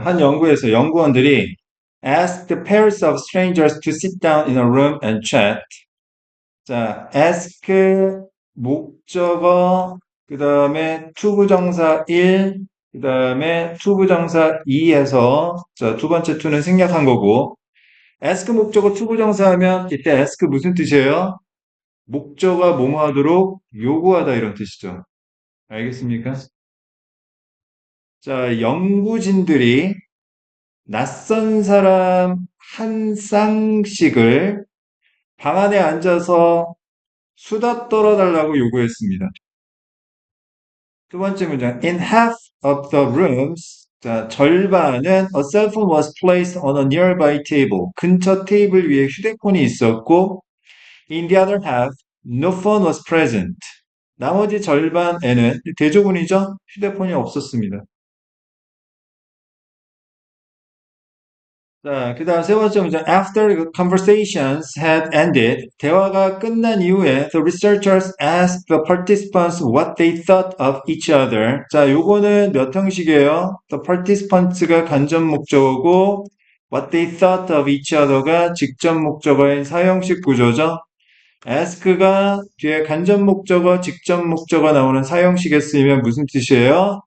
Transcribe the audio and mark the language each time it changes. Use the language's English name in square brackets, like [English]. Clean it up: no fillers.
[Korean] 한 연구에서 연구원들이 [English] asked pairs of strangers to sit down in a room and chat. [Korean] 자, ask 목적어, 그 다음에 투부정사 1, 그 다음에 투부정사 2에서 자, 두 번째 투는 생략한 거고 ask 목적어 투부정사 하면 이때 ask 무슨 뜻이에요? 목적어가 뭐뭐 하도록 요구하다 이런 뜻이죠. 알겠습니까? 자, 연구진들이 낯선 사람 한 쌍씩을 방 안에 앉아서 수다 떨어달라고 요구했습니다. 두 번째 문장. [English] In half of the rooms, [Korean] 자, 절반은 [English] a cell phone was placed on a nearby table. [Korean] 근처 테이블 위에 휴대폰이 있었고, [English] in the other half, no phone was present. [Korean] 나머지 절반에는 대조군이죠? 휴대폰이 없었습니다. 자, 그 다음 세 번째 문장. [English] After the conversations had ended, [Korean] 대화가 끝난 이후에 [English] the researchers asked the participants what they thought of each other. [Korean] 자, 요거는 몇 형식이에요? [English] The participants [Korean] 가 간접 목적어고 [English] what they thought of each other [Korean] 가 직접 목적어인 사형식 구조죠. ask가 뒤에 간접 목적어, 직접 목적어 나오는 사형식에 쓰이면 무슨 뜻이에요?